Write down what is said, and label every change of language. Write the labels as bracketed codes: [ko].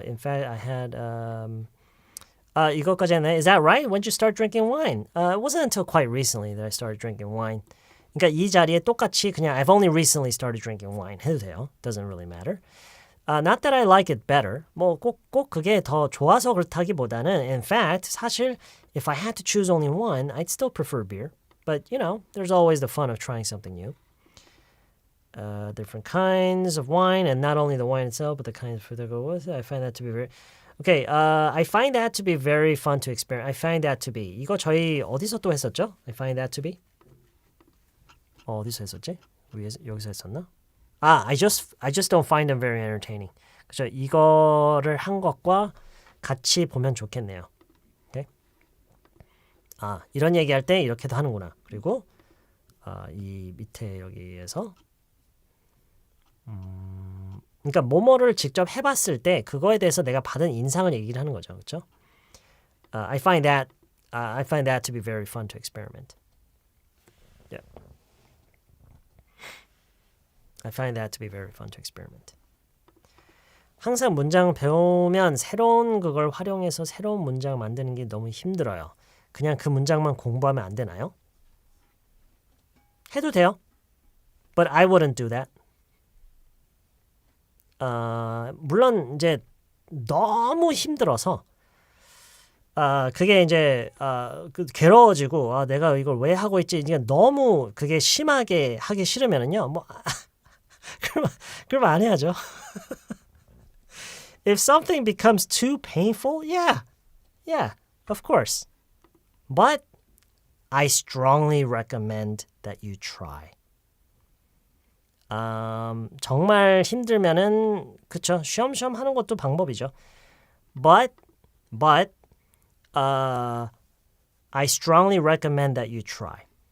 [en] In fact, I had [ko] 이거까지 했네. [en] Is that right? When did you start drinking wine? It wasn't until quite recently that I started drinking wine. [ko] 그러니까 이 자리에 똑같이 그냥 [en] I've only recently started drinking wine [ko] 해도 돼요. [en] Doesn't really matter. Not that I like it better. [ko] 뭐 꼭 그게 더 좋아서 그렇다기보다는 [en] in fact [ko] 사실 [en] if I had to choose only one, I'd still prefer beer. But you know, there's always the fun of trying something new. Different kinds of wine, and not only the wine itself, but the kinds of food that go with it. I find that to be very okay. I find that to be very fun to experience. I find that to be [ko] 이거 저희 어디서 또 했었죠? [en] I find that to be [ko] 어디서 했었지? 여기서 했었나? [en] I just don't find them very entertaining. [ko] 그죠? 이거를 한 것과 같이 보면 좋겠네요. [en] Okay? [ko] 이런 얘기할 때 이렇게도 하는구나. 그리고 이 밑에 여기에서 그러니까 뭐뭐를 직접 해봤을 때 그거에 대해서 내가 받은 인상을 얘기를 하는 거죠, 그렇죠? [en] I find that to be very fun to experiment. Yeah. I find that to be very fun to experiment. [ko] 항상 문장 배우면 새로운 그걸 활용해서 새로운 문장 만드는 게 너무 힘들어요. 그냥 그 문장만 공부하면 안 되나요? 해도 돼요. [en] But I wouldn't do that. [ko] 물론 이제 너무 힘들어서 그게 이제 괴로워지고 내가 이걸 왜 하고 있지? 이게 너무 그게 심하게 하기 싫으면은요. 뭐 그러면 안 해야죠. [en] If something becomes too painful, yeah, of course. But I strongly recommend that you try. [ko] 정말 힘들면은 그쵸, 쉬엄쉬엄 하는 것도 방법이죠. [en] But I strongly recommend that you try.